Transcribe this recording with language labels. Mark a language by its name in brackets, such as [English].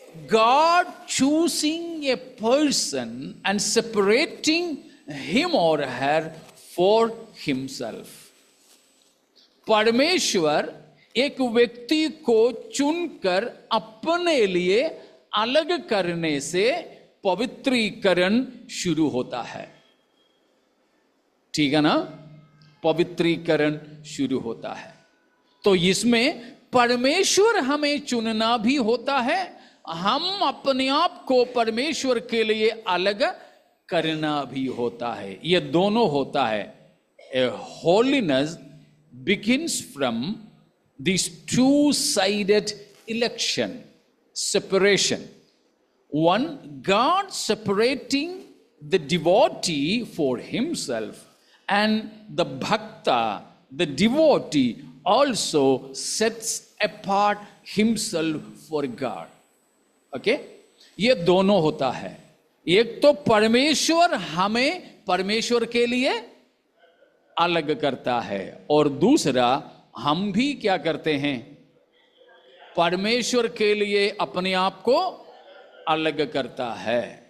[English] God choosing a person and separating him or her for himself. [Hindi] परमेश्वर एक व्यक्ति को चुनकर अपने लिए अलग करने से पवित्रीकरण शुरू होता है। ठीक है ना? पवित्रीकरण शुरू होता है। तो इसमें परमेश्वर हमें चुनना भी होता है, हम अपने आप को परमेश्वर के लिए अलग करना भी होता है। ये दोनों होता है। [English] A holiness begins from this two-sided election, separation. One, God separating the devotee for himself, and the bhakta, the devotee, also sets apart himself for God. [Hindi] Okay? ये दोनों होता है। एक तो परमेश्वर हमें परमेश्वर के लिए अलग करता है, और दूसरा हम भी क्या करते हैं? परमेश्वर के लिए अपने आप को अलग करता है।